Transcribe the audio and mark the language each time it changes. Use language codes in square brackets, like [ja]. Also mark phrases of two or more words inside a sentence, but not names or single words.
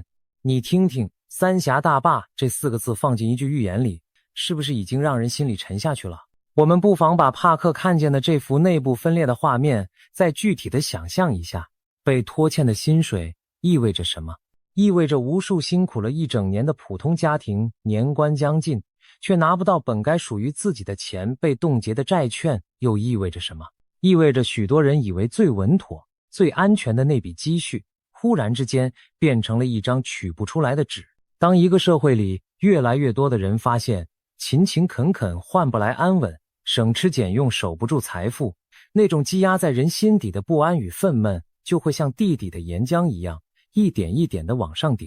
[zh] 你聽听，三峽大壩這4個字放進一句預言裡，是不是已經讓人心裡沉下去了？我們不妨把帕克看見的這幅内部分裂的畫面再具體的想象一下。被拖欠的薪水意味着什麼？意味着无數辛苦了一整年的普通家庭年關將近，卻拿不到本該屬於自己的錢，被凍結的債券又意味着什麼？意味着許多人以為最穩妥、最安全的那筆積蓄，忽然之間變成了一張取不出來的紙。當一個社會裡越來越多的人發現，勤勤懇懇換不來安穩，省吃儉用守不住財富，那種積壓在人心底的不安與憤懣，就會像地底的岩漿一樣，一點一點地往上頂。